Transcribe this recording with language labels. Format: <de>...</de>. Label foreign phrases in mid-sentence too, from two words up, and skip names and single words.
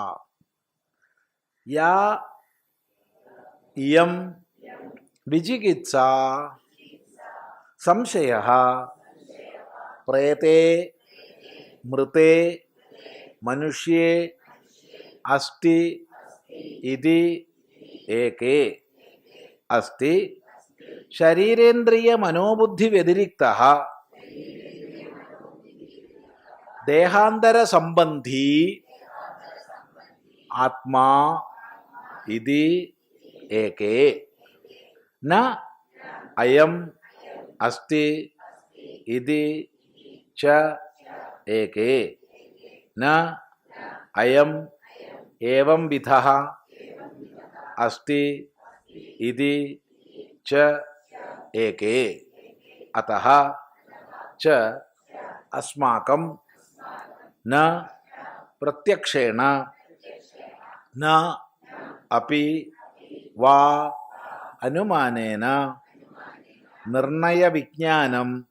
<sa>യാ ഇയം വിചികിത്സ സംശയഃ പ്രേതേ മൃതേ മനുഷ്യേ അസ്തി ഇതി ഏകേ അസ്തി ശരീരേന്ദ്രിയ മനോബുദ്ധി വ്യതിരിക്തഃ ദേഹാന്തര സംബന്ധി ആത്മാ ഇതി ഏകേ ന അയം അസ്തി ഇതി ച ഏകേ ന അയം ഏവം വിധഃ അസ്തി ഇതി ച ഏകേ അതഃ ച അസ്മാകം ന പ്രത്യക്ഷേണ ന അപി വാ അനുമാനേന നിർണയ വിജ്ഞാനം</sa>